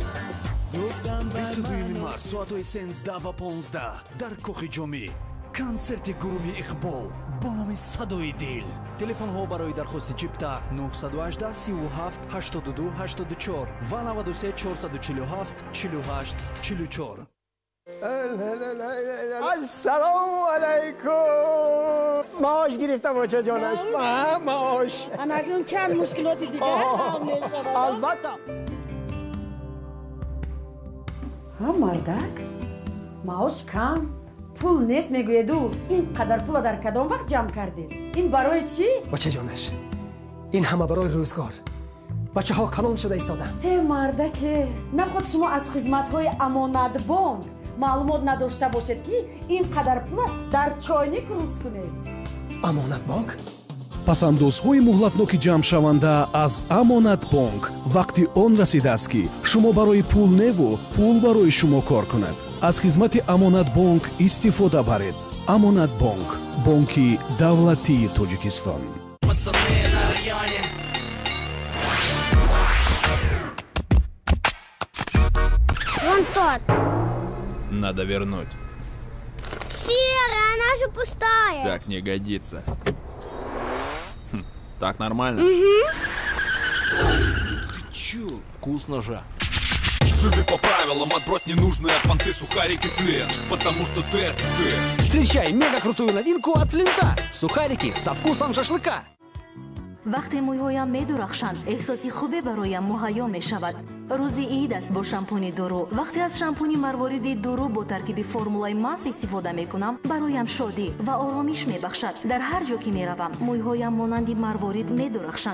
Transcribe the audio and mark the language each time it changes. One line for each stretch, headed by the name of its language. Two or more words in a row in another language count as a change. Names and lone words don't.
Tajik: 22 март соатҳои 13 ва 15 дар кохи ҷомӣ консерти гурӯҳи иқбол бо номи садои дил. телефонҳо барои дархости чипта 918 37 82 84 ва 93 447 48 44.
Arabic: السلام علیکم.
Tajik: маош гирифтам бачаҷонаш. маош акнун чанд мушкилот дигар ҳал мешавад. البته. мардак маош кам пул нест мегӯеду ин қадар пула дар кадом вақт ҷамъ кардед? Ин барои чӣ? бачаҷонаш ин ҳама барои рӯзгор бачаҳо калон шуда истоданд. мардаке наход шумо аз хизматҳои амонатбонк маълумот надошта бошед ки ин қадар пула дар чойник рӯз кунед. амонатбонк пасандозҳои муҳлатноки ҷамъшаванда аз амонатбонк вақти он расидааст ки шумо барои пул неву пул барои шумо кор кунад. аз хизмати амонатбонк истифода баред. амонатбонк бонки давлатии тоҷикистон.
Russian: Вон тот. Надо вернуть. Серая, она же пустая. Так не годится. Так нормально? Угу. Чё? Вкусно же. Живи по правилам, отбрось ненужные понты, сухарики, Флинт. Потому что ты. Встречай мега крутую новинку от Флинта. Сухарики со вкусом шашлыка.
Tajik: вақте мӯйҳоям медурахшанд эҳсоси хубе бароям муҳайё мешавад. рӯзи ид аст бо шампуни дуру. вақте аз шампуни марвориди дуру бо таркиби формулаи мас истифода мекунам бароям шодӣ ва оромиш мебахшад. дар ҳар ҷо ки меравам мӯйҳоям монанди марворид медурахшанд.